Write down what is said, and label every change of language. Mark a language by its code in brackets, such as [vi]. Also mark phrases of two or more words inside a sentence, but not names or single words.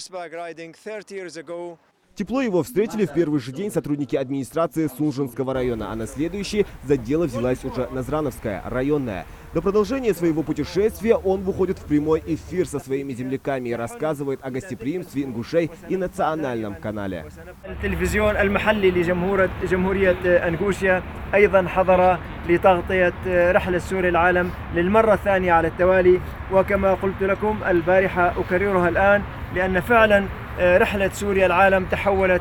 [ru] Тепло его встретили в первый же день сотрудники администрации Сунжинского района, а на следующий за дело взялась уже Назрановская, районная. До продолжения своего путешествия он выходит в прямой эфир со своими земляками и рассказывает о гостеприимстве ингушей и национальном канале. [ar] التلفزيون المحلي لجمهورية أنغوشيا أيضا حضر لتغطية رحلة سوريا العالم للمرة الثانية على التوالي، وكما قلت لكم البارحة أكررها الآن لأن فعلا رحلة سوريا العالم تحولت.